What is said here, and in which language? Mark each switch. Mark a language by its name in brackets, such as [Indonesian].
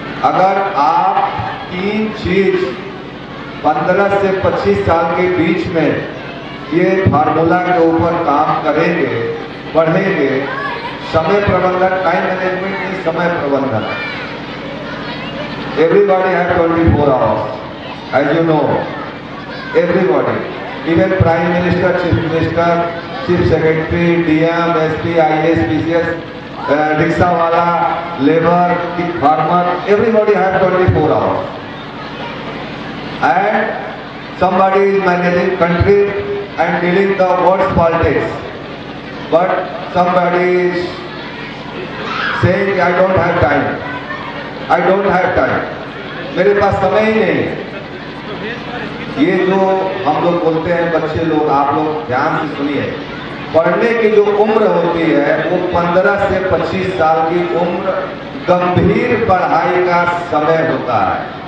[Hindi] अगर आप 3 चीज 15 से 25 साल के बीच में ये फार्मूला के ऊपर काम करेंगे, पढ़ेंगे, समय प्रबंधन, टाइम मैनेजमेंट नहीं, समय प्रबंधन। [English] Everybody have 24 hours, as you know. Everybody, even Prime Minister, Chief Minister, Chief Secretary, DM, SP, IAS, PCS, rickshaw wala, labor, farmer, everybody have 24 hours. And somebody is managing country and dealing the world's politics. But somebody is saying, I don't have time. I don't have time. [Hindi] मेरे पास समय ही नहीं है। ये जो हम लोग बोलते हैं बच्चे लोग, आप लोग ध्यान से सुनिए, पढ़ने की जो उम्र होती है वो 15 से 25 साल की उम्र गंभीर पढ़ाई का समय होता है।